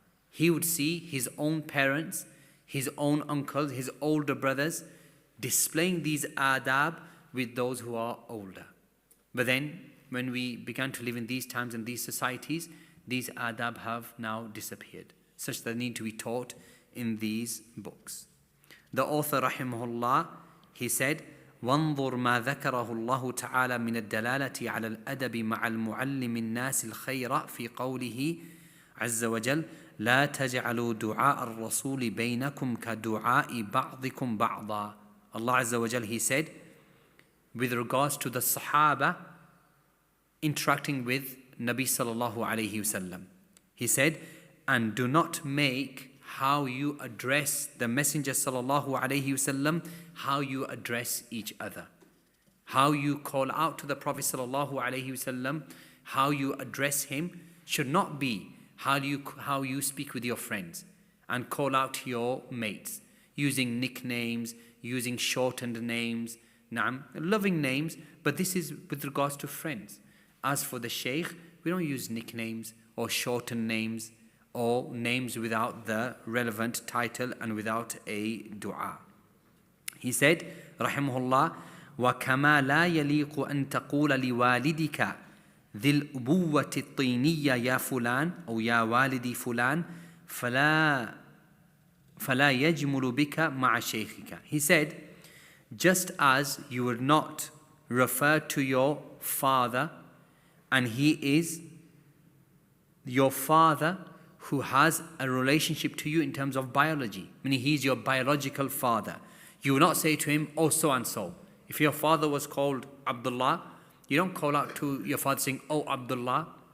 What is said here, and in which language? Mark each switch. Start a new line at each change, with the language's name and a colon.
English: He would see his own parents, his own uncles, his older brothers displaying these adab with those who are older. But then, when we began to live in these times and these societies, these adab have now disappeared, such that they need to be taught in these books. The author, rahimahullah, he said,
Arabic: وانظر ما ذكره الله تعالى من الدلالة على الأدب مع المعلم الناس الخير في قوله عز وجل لا تجعلوا دعاء الرسول بينكم كدعاء بعضكم بعضا.
English: Allah Azza wa Jal, he said, with regards to the Sahaba interacting with Nabi sallallahu alayhi wasallam, he said, and do not make how you address the Messenger sallallahu alayhi wasallam, how you address each other. How you call out to the Prophet sallallahu alayhi wasallam, how you address him should not be how you speak with your friends and call out to your mates, using nicknames, using shortened names, loving names, but this is with regards to friends. As for the Shaykh, we don't use nicknames or shortened names or names without the relevant title and without a dua. He said, rahimahullah,
Arabic: وَكَمَا لَا يَلِيقُ أَن تَقُولَ لِوَالِدِكَ ذِي الْأُبُوَّةِ الطِّينِيَّةِ يَا فُلَانِ أو يَا وَالِدِي فُلَانِ فَلَا يَجْمُلُ بِكَ مَعَ شَيْخِكَ.
English: He said, just as you would not refer to your father, and he is your father who has a relationship to you in terms of biology, meaning he's your biological father. You will not say to him, oh so and so. If your father was called Abdullah, you don't call out to your father saying, oh Abdullah.